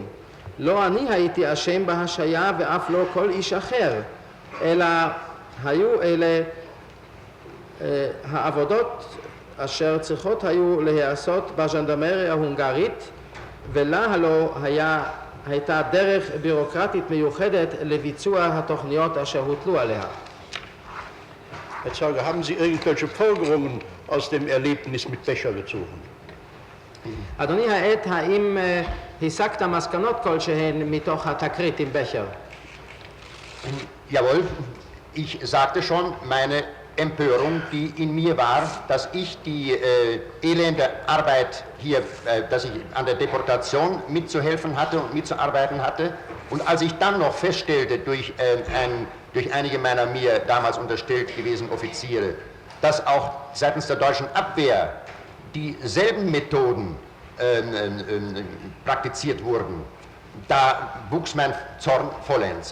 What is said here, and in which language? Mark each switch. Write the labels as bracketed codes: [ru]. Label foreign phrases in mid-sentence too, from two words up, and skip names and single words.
[he] לא אני הייתי אשם בהשעיה ואף לא כל איש אחר, אלא היו אלה העבודות אשר צריכות היו להיעשות בז'נדרמריה ההונגרית, ולה הלא הייתה דרך בירוקרטית מיוחדת לביצוע התוכניות אשר הוטלו עליה. [de] Herr Zeuge, haben Sie irgendwelche Folgerungen aus dem Erlebnis mit Becher gezogen? [he] אדוני העד, האם הסקת מסקנות כלשהן מתוך התקרית עם בכר? [de] Jawohl, ich sagte schon, meine Empörung, die in mir war, dass ich die elende Arbeit hier, dass ich an der Deportation mitzuhelfen hatte und mitzuarbeiten hatte. Und als ich dann noch feststellte, durch einige meiner mir damals unterstellt gewesenen Offiziere, dass auch seitens der deutschen Abwehr dieselben Methoden praktiziert wurden, da wuchs mein Zorn vollends.